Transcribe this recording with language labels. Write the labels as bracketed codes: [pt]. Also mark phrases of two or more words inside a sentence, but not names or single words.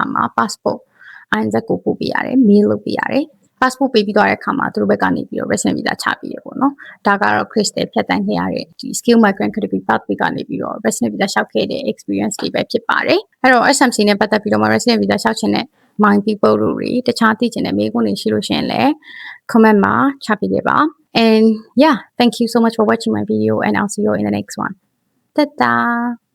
[my] မှာ passport INZ ကိုပို့ပေးရတယ် mail လုပ်ပေးရတယ် passport ပေးပြီးသွားတဲ့အခါမှာသူတို့ဘက်ကနေပြီးတော့ [en] resident visa [my] ချပေးရပေါ့နော်ဒါကတော့ crystal ဖြတ်တန်းခဲ့ရတဲ့ဒီ [en] skill migrant category pathway [my] ကနေပြီးတော့ [en] resident visa [my] လျှောက်ခဲ့တဲ့ experience တွေပဲဖြစ်ပါတယ်အဲ့တော့ SMC နဲ့ပတ်သက်ပြီးတော့ [en] resident visa [my] လျှောက်ချင်တဲ့ [en] mind people [my] တို့တွေတခြားသိချင်တဲ့မေးခွန်းတွေရှိလို့ရှိရင်လည်း comment မှာချပေးခဲ့ပါ [en] and yeah thank you so much for watching my video and I'll see you in the next one. [my] Ta-da!